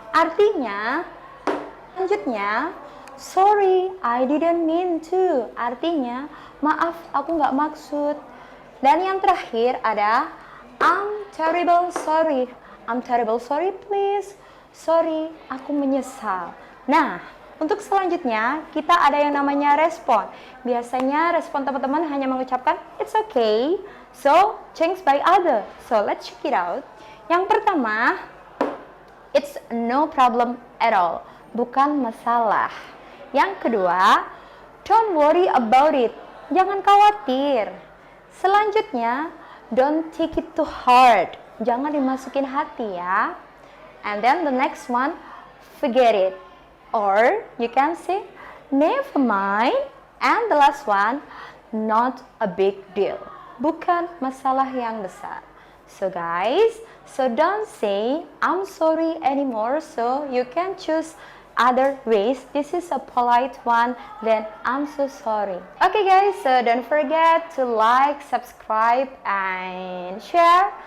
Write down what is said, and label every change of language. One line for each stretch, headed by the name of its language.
Indonesian: Artinya, selanjutnya,
English: sorry, I didn't mean to.
Indonesian: Artinya, maaf, aku nggak maksud. Dan yang terakhir ada,
English: I'm terrible sorry. I'm terrible sorry, please.
Indonesian: Sorry, aku menyesal. Nah, untuk selanjutnya, kita ada yang namanya respon. Biasanya respon teman-teman hanya mengucapkan,
English: it's okay. So, change by other. So, let's check it out.
Indonesian: Yang pertama,
English: it's no problem at all.
Indonesian: Bukan masalah. Yang kedua,
English: don't worry about it.
Indonesian: Jangan khawatir. Selanjutnya,
English: don't take it too hard.
Indonesian: Jangan dimasukin hati ya.
English: And then the next one, forget it. Or you can say, never mind. And the last one, not a big deal.
Indonesian: Bukan masalah yang besar.
English: So guys, so don't say I'm sorry anymore. So you can choose other ways. This is a polite one. Then I'm so sorry. Okay guys, so don't forget to like, subscribe, and share.